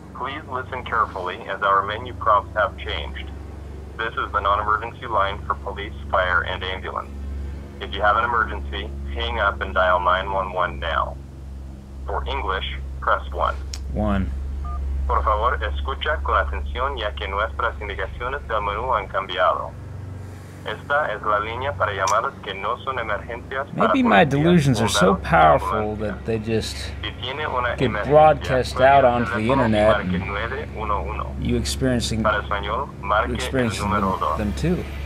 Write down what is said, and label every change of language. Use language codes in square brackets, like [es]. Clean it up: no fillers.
[en] Please listen carefully as our menu prompts have changed. This is the non-emergency line for police, fire, and ambulance. If you have an emergency, hang up and dial 911 now. For English, press 1. 1. [es] Por favor, escucha con atención ya que nuestras indicaciones del menú han cambiado. Esta es la línea para llamadas que no son emergencias. [en] Maybe my delusions are so powerful that they just get broadcast out onto the internet and you experiencing them too.